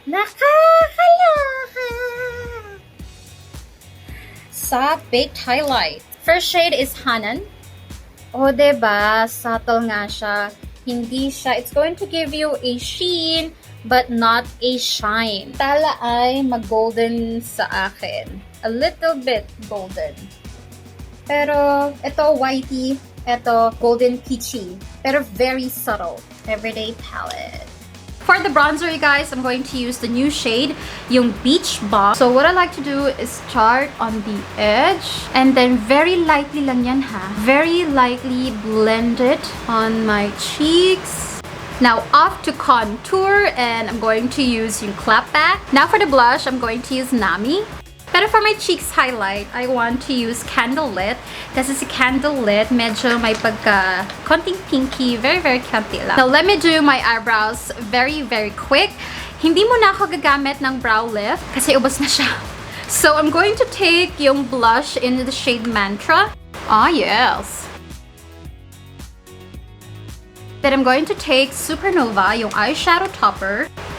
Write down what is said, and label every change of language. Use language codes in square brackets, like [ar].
[tl] Nakakaloka! [en] Sa baked highlight. First shade is Hanan. [tl] O, diba? Subtle nga siya. Hindi siya. [en] It's going to give you a sheen, but not a shine. [tl] Tala ay mag-golden sa akin. [en] A little bit golden. [tl] Pero, ito [en] whitey. Ito golden peachy. Pero very subtle. Everyday palette. For the bronzer, you guys, I'm going to use the new shade, yung Beach Bomb. So what I like to do is start on the edge and then very lightly [tl] lang yan ha. [en] Very lightly blend it on my cheeks. Now off to contour and I'm going to use yung clapback. Now for the blush, I'm going to use Nami. Pero for my cheeks highlight, I want to use Candlelit. [tl] Kasi si Candlelit, medyo may pagka konting pinky, very, very cute lang. [en] Now, let me do my eyebrows very, very quick. [tl] Hindi muna ako gagamit ng brow lift kasi ubos na siya. [en] So, I'm going to take yung blush in the shade Mantra. Ah, yes. Then I'm going to take Supernova, yung eyeshadow topper.